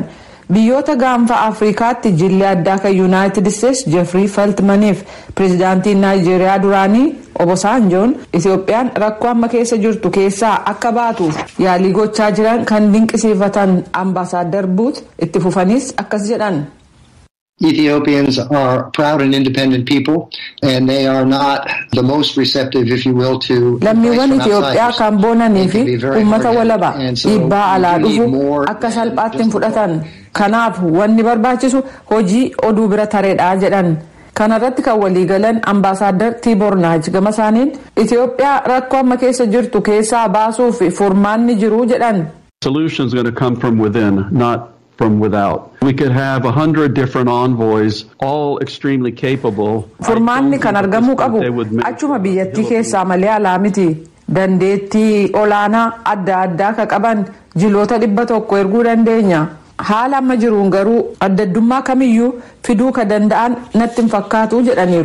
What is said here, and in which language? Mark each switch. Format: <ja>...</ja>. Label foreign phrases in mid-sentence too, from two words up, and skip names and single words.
<om>Biyyoota gaanfa Afrikaatti jilli addaa kan Yuunaayitid Isteets Jeffrey Feltmaniif pireezidaantiin Naayijeeriyaa duraanii Obasanjoon Itoophiyaan rakkoo amma keessa jirtu keessaa akka baatuuf yaalii gochaa jiran kan dinqisiifatan ambaasaaddar Buuz itti fufanis akkas jedhan.</om> <en>Ethiopians are proud and independent people, and they are not the most receptive, if you will, to.</en> <om>Lammiiwwan Itoophiyaa kan boonanii fi uummata walaba dhiibbaa alaa dhufu akka salphaatti hin fudhatan. Kanaaf wanni barbaachisu hojii oduu bira tareedha jedhan. Kanarratti kan waliigalan ambaasaaddar Tiiboor Naashiif gama isaaniin Itoophiyaa rakkoo amma keessa jirtu keessaa baasuuf furmaanni jiru jedhan.</om> <en>Solutions going to come from within, not from without. We could have 100 different envoys, all extremely capable.</en> <om>Furmaanni kan argamuu qabu achuma biyyattii keessaa malee alaa miti. Dandeettii olaanaa adda addaa ka qaban jiloota 100 erguu dandeenya. Haala amma jiruun garuu addaddummaa kamiyyuu fiduu ka danda'an natti hin fakkaatu jedhaniiru.</om>